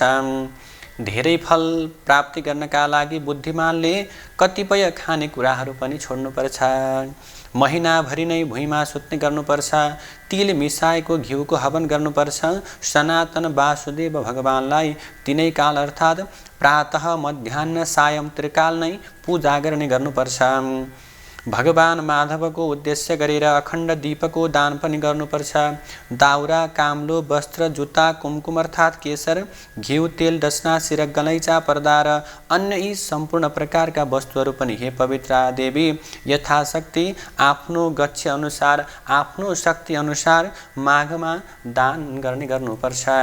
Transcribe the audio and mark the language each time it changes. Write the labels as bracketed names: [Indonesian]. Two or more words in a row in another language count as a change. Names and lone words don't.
[Nepali] धेरै फल प्राप्ति गर्नका लागि बुद्धिमानले कतिपय खानेकुराहरू पनि छोड्नुपर्छ। महिनाभरि नै भुइँमा सुत्ने गर्नुपर्छ। तिल मिसाएको घिउको हवन गर्नुपर्छ। सनातन वासुदेव भगवानलाई तिनै काल अर्थात् प्रातः मध्याह्न सायं त्रिकाल नै पूजा गर्ने गर्नुपर्छ। भगवान माधवको उद्देश्य गरेर अखण्ड दीपको दान पनि गर्नुपर्छ। दाउरा, काम्लो, वस्त्र, जुत्ता, कुमकुम अर्थात् केसर, घिउ, तेल, दशनासी र गलैँचा, पर्दा र अन्य यी सम्पूर्ण प्रकारका वस्तुहरू पनि हे पवित्र देवी यथाशक्ति आफ्नो गच्छ अनुसार आफ्नो शक्ति अनुसार माघमा दान गर्नुपर्छ।